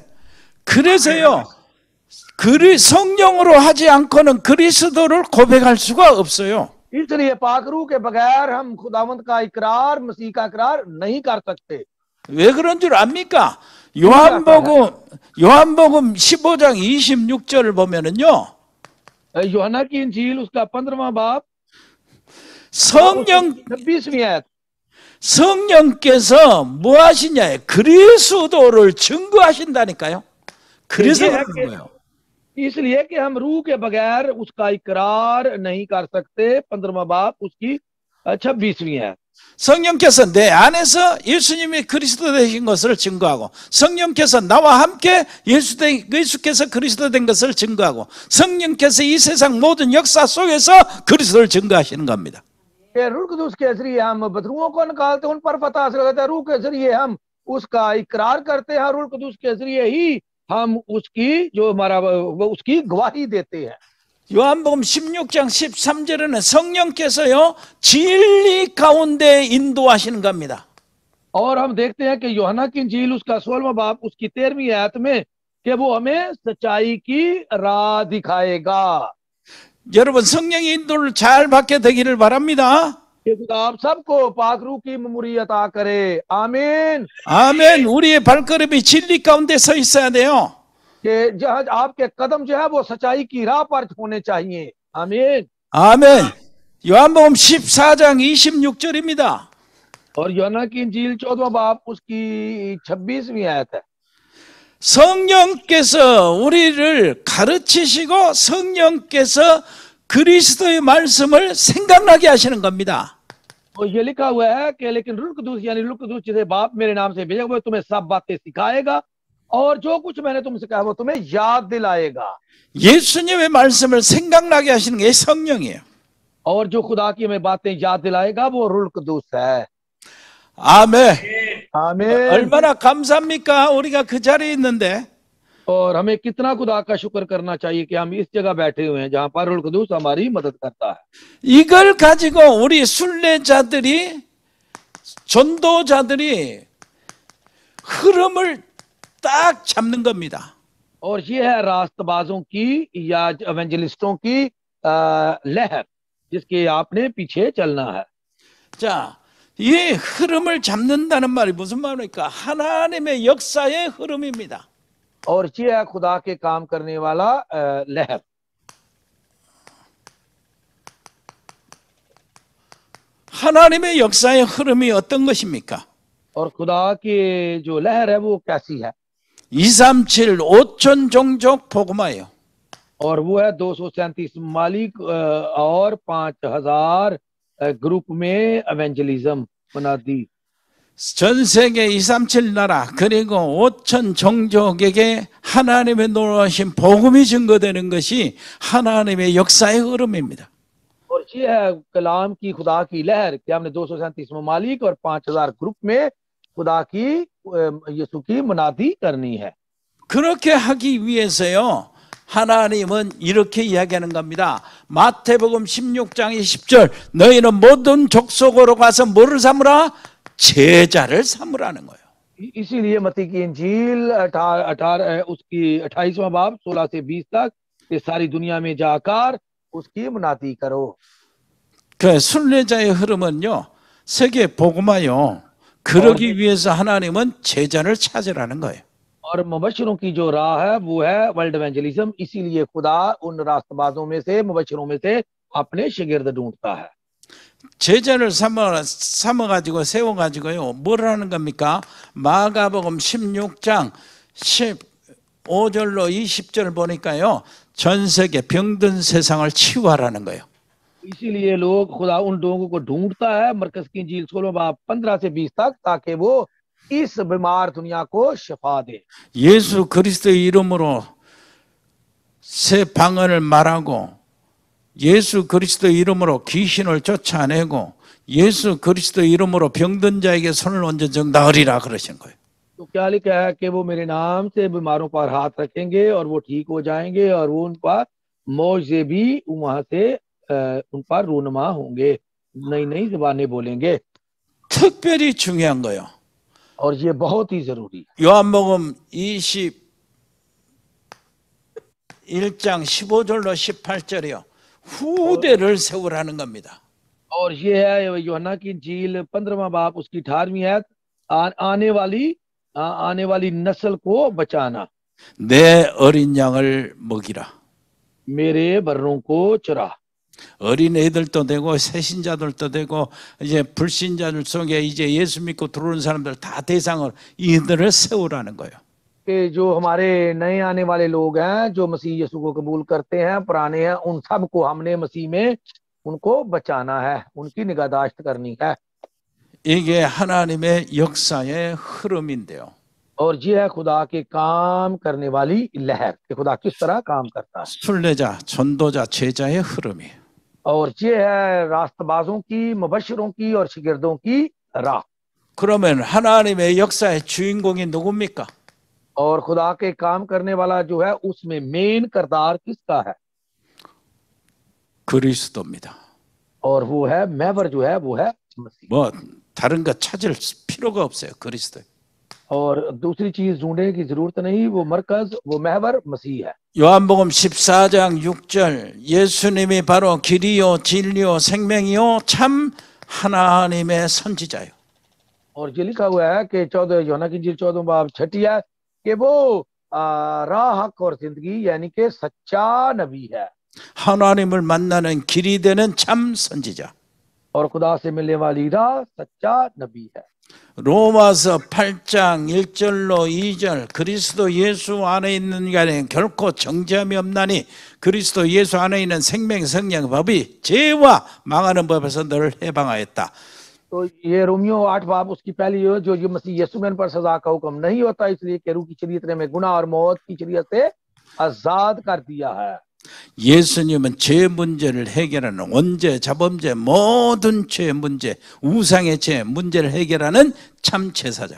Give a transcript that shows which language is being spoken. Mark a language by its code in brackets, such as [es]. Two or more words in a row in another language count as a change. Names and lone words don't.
[ko] 그래서요, 성령으로 하지 않고는 그리스도를 고백할 수가 없어요. [ur] اس لیے پاک روح کے بغیر ہم خداوند کا اقرار، مسیح کا اقرار نہیں کر سکتے. [ko] 왜 그런 줄 압니까? 요한복음 15장 26절을 보면은요, [ur] یوحنا کی انجیل اس کا 15واں باب [ko] 성령 [ur] 26ویں آیت. [ko] 성령께서 뭐 하시냐? 그리스도를 증거하신다니까요. 그래서 [ur] یہ ہے [ko] 그런 [ur] कि [ko] 거예요. [ur] اس لیے کہ ہم روح کے بغیر اس کا اقرار نہیں کر سکتے. 15واں باب اس کی 26ویں آیت. [ko] 성령께서 내 안에서 예수님이 그리스도 되신 것을 증거하고, 성령께서 나와 함께 예수께서 그리스도 된 것을 증거하고, 성령께서 이 세상 모든 역사 속에서 그리스도를 증거하시는 겁니다. [ur] روح قدس کے ذریعے ہم بدروحوں کو نکالتے، ان پر فتح حاصل کرتے ہیں. روح کے ذریعے ہم اس کا اقرار کرتے ہیں۔ روح قدس کے ذریعے ہی ہم اس کی جو ہمارا اس کی گواہی دیتے ہیں. [ko] 요한복음 16장 13절에는 성령께서요 진리 가운데 인도하시는 겁니다. [ur] اور ہم دیکھتے ہیں کہ یوحنا کی انجیل اس کا 16واں باب اس کی 13ویں آیت میں کہ وہ ہمیں سچائی کی راہ دکھائے گا. [ko] 여러분 성령의 인도를 잘 받게 되기를 바랍니다. [ur] کہ خدا آپ سب کو پاک روح کی معموری عطا کرے. आमीन [ko] 아멘. 우리의 발걸음이 진리 가운데 서 있어야 돼요. [ur] کہ جہاں آپ کے قدم جو ہے وہ سچائی کی راہ پر ہونے چاہئیں. आमीन [ko] 아멘. 요한복음 14장 26절입니다. [ur] اور یوحنا کی انجیل 14واں باب اس کی 26ویں آیت ہے. [ko] 성령께서 우리를 가르치시고 성령께서 그리스도의 말씀을 생각나게 하시는 겁니다. [ur] اور یہ لکھا ہوا ہے کہ لیکن روح قدس یعنی روح قدس جسے باپ میرے نام سے بھیجا ہوا تمہیں سب باتیں سکھائے گا اور جو کچھ میں نے تم سے کہا وہ تمہیں یاد دلائے گا. [ko] 예수님의 말씀을 생각나게 하시는 게 성령이에요. [ur] اور جو خدا کی ہمیں باتیں یاد دلائے گا وہ روح قدس ہے. [ko] 아멘. [ur] आमीन। [ko] 얼마나 감사합니까? 우리가 그 자리에 있는데 [ur] اور ہمیں کتنا خدا کا شکر کرنا چاہیے کہ ہم اس جگہ بیٹھے ہوئے ہیں جہاں پر روح قدس ہماری مدد کرتا ہے. [ko] 이걸 가지고 우리 순례자들이 전도자들이 흐름을 딱 잡는 겁니다. [ur] اور یہ ہے راستبازوں کی یا ایونجلسٹوں کی لہر جس کے آپ نے پیچھے چلنا ہے. [ko] 자, 이 흐름을 잡는다는 말이 무슨 말입니까? 하나님의 역사의 흐름입니다. [ur] اور یہ ہے خدا کے کام کرنے والا لہر. [ko] 하나님의 역사의 흐름이 어떤 것입니까? [ur] اور خدا کی جو لہر ہے وہ کیسی ہے? [ko] 237 5천 종족 복음화예요. [ur] اور وہ ہے 237 ممالک اور 5000 گروپ میں ایونجلزم بنا دی. [ko] 전 세계 237 나라 그리고 5천 종족에게 하나님의 놀라우신 복음이 증거되는 것이 하나님의 역사의 흐름입니다. [ur] اور یہ ہے کلام کی خدا کی لہر کہ ہم نے 237 ممالک اور 5000 گروپ میں خدا کی یسوع کی منادی کرنی ہے. [ko] 그렇게 하기 위해서요. 하나님은 이렇게 이야기하는 겁니다. 마태복음 16장 20절 너희는 모든 족속으로 가서 뭐를 삼으라? 제자를 삼으라는 거예요. [ur] اسی لیے متی کی انجیل 18 اس کی 28واں باب 16 سے 20 تک یہ ساری دنیا میں جا کر اس کی منادی کرو. [ko] 그 순례자의 흐름은요. 세계 복음화요. 그러기 위해서 하나님은 제자를 찾으라는 거예요. [ur] اور مبشروں کی جو راہ ہے وہ ہے [en] world evangelism. [ur] اسی لیے خدا ان راستبازوں میں سے مبشروں میں سے اپنے شاگرد ڈھونڈتا ہے. [ko] 제자를 삼아가지고 세워가지고요. 뭘 하는 겁니까? 마가복음 16장 15절로 20절 보니까요. 전 세계 병든 세상을 치유하라는 거예요. [ur] اسی لیے لوگ خدا ان لوگوں کو ڈھونڈتا ہے مرکز کی انجیل 16 باب 15 سے 20 تک تاکہ وہ اس بیمار دنیا کو شفا دے. [ko] 예수 그리스도의 이름으로 새 방언을 말하고 예수 그리스도의 이름으로 귀신을 쫓아내고 예수 그리스도의 이름으로 병든 자에게 손을 얹어 정나으리라 그러신 거예요. [ur] تو کیا لکھا ہے کہ وہ میرے نام سے بیماروں پر ہاتھ رکھیں گے اور وہ ٹھیک ہو جائیں گے اور وہ ان پر موجے بھی وہاں سے ان پر رونما ہوں گے، نئی نئی زبانیں بولیں گے. [ko] 특별히 중요한 거예요. [ur] اور یہ بہت ہی ضروری ہے. [ko] 요한복음 21장 15절로 18절이요. 후대를 세우라는 겁니다. [ur] اور یہ ہے یوحنا کی انجیل 15واں باب اس کی 18ویں آیت آنے والی نسل کو بچانا. [ko] 내 어린 양을 먹이라. [ur] میرے برّوں کو چُرا. [ko] 어린 애들도 되고 새신자들도 되고 이제 불신자들 속에 이제 예수 믿고 들어오는 사람들 다 대상을 이들을 세우라는 거예요. [ur] کہ جو ہمارے نئے آنے والے لوگ ہیں جو مسیح یسوع کو قبول کرتے ہیں پرانے ہیں ان سب کو ہم نے مسیح میں ان کو بچانا ہے، ان کی نگہداشت کرنی ہے. [ko] 이게 하나님의 역사의 흐름인데요. [ur] اور یہ ہے خدا کے کام کرنے والی لہر کہ خدا کس طرح کام کرتا ہے. [ko] 순례자, 전도자, 제자의 흐름이에요. [ur] اور یہ ہے راستبازوں کی، مبشروں کی اور شاگردوں کی راہ. [ko] 그러면 하나님의 역사의 주인공이 누굽니까? [ur] اور خدا کے کام کرنے والا جو ہے اس میں مین کردار کس کا ہے? [ko] 그리스도입니다. [ur] اور وہ ہے محور جو ہے وہ ہے مسیح. [ko] 뭐 다른 거 찾을 필요가 없어요. 그리스도. [ur] اور دوسری چیز ڈھونڈنے کی ضرورت نہیں، وہ مرکز وہ محور مسیح ہے. [ko] 요한복음 14장 6절 예수님이 바로 길이요 진리요 생명이요 참 하나님의 선지자요. [ur] اور یہ لکھا ہوا ہے کہ 14 یوحنا کی انجیل 14 باب 6 ہے کہ وہ راہ حق اور زندگی یعنی کہ سچا نبی ہے. [ko] 하나님을 만나는 길이 되는 참 선지자. [ur] اور خدا سے ملنے والی راہ سچا نبی ہے. [ko] 로마서 8장 1절로 2절 그리스도 예수 안에 있는 자는 결코 정죄함이 없나니 그리스도 예수 안에 있는 생명 성령 법이 죄와 망하는 법에서 늘 해방하였다. [ur] تو یہ رومیوں 8 باب اس کی پہلی جو یہ مسیح یسوع میں پر سزا کا حکم نہیں ہوتا، اس لیے کیرو کی شریعت نے ہمیں گناہ اور موت کی شریعت سے آزاد کر دیا ہے. [ko] 예수님은 죄 문제를 해결하는 원죄, 자범죄, 모든 죄 문제, 우상의 죄 문제를 해결하는 참 제사장.